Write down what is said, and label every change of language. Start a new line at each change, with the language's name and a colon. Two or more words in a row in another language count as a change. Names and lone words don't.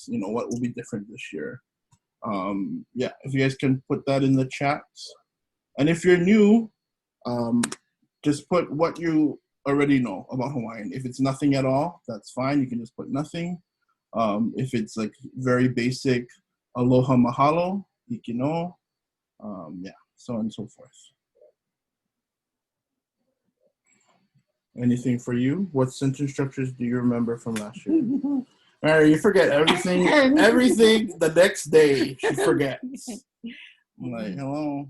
English: What will be different this year? Yeah, if you guys can put that in the chat. And if you're new, just put what you already know about Hawaiian. If it's nothing at all, that's fine. You can just put nothing. If it's like very basic,
Hawaiian: aloha mahalo, ikino,
English: yeah, so on and so forth. Anything for you? What sentence structures do you remember from last year? Mary, you forget everything the next day. She forgets. I'm like, hello.